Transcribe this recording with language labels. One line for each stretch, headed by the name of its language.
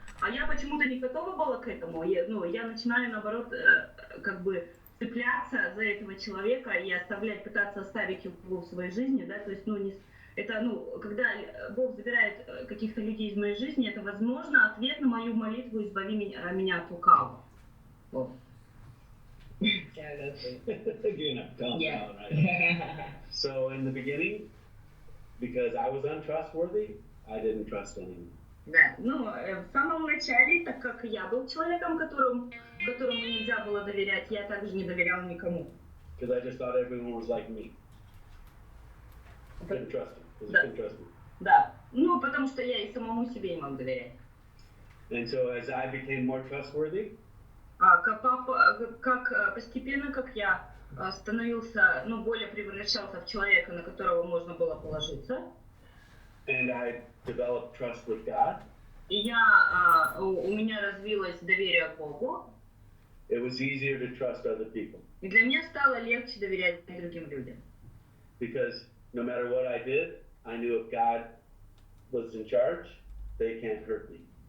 Russian: А я почему-то не готова была к этому. Я начинаю, наоборот, как бы цепляться за этого человека и пытаться оставить его в своей жизни, да, то есть, ну, это, ну, когда Бог забирает каких-то людей из моей жизни, это, возможно, ответ на мою молитву «Избави меня от лукавого». Вот.
English: Yeah, that's it. Again, I'm telling you, right? So in the beginning, because I was untrustworthy, I didn't trust anyone.
Russian: Да, ну, в самом начале, так как я был человеком, которому нельзя было доверять, я также не доверял никому.
English: Because I just thought everyone was like me. I couldn't trust them. I couldn't trust them.
Russian: Да. Ну, потому что я и самому себе не мог доверять.
English: And so as I became more trustworthy,
Russian: Как постепенно, как я становился, ну, более превращался в человека, на которого можно было положиться.
English: and I developed trust with God,
Russian: И у меня развилось доверие к Богу.
English: it was easier to trust other people.
Russian: И для меня стало легче доверять другим людям.
English: Because no matter what I did, I knew if God was in charge, they can't hurt me.